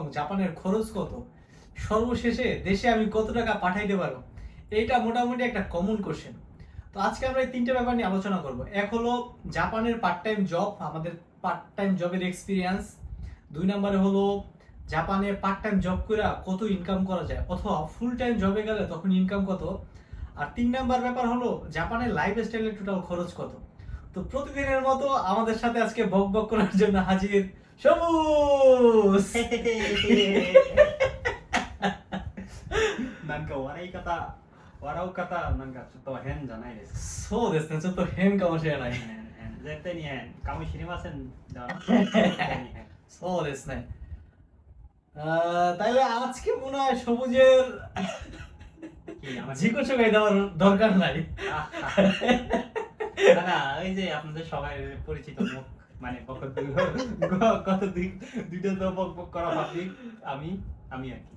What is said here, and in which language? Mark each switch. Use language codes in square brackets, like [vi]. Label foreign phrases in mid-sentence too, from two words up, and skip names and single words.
[bn] জাপানের খরচ কত সর্বশেষে দেশে আমি কত টাকা পাঠাইতে পারবো এইটা মোটামুটি একটা [en] common question [bn] তো আজকে আমরা এই তিনটে ব্যাপার নিয়ে আলোচনা করব এক হলো জাপানের [en] part time job [bn] আমাদের [en] part time job experience [bn] 2 নম্বরে হলো জাপানে [en] part time job [bn] করে কত ইনকাম করা যায় অথবা [en] full time job [bn] গেলে তখন ইনকাম কত আর 3 নাম্বার ব্যাপার হলো জাপানের [en] lifestyle total [bn] খরচ কত তো প্রতিদিনের মতো আমাদের সাথে আজকে বক বক করার জন্য হাজির সবুজ [ja] なんか笑い方 [bn] ওরাও কথা [ja] nankaちょっと変じゃないです。そうですね、ちょっと変かもしれない。変絶対に変かもしれませんだろ。絶対に変。そうですね。 [bn] তাইলে আজকে মনে হয় সবুজের কি আমার জিজ্ঞ চোখাই দেওয়ার দরকার নাই। না না ওই যে আপনাদের সবাই পরিচিত মুখ মানে কত দুইটা তো বক বক করা পাবলিক আমি আমি আর কি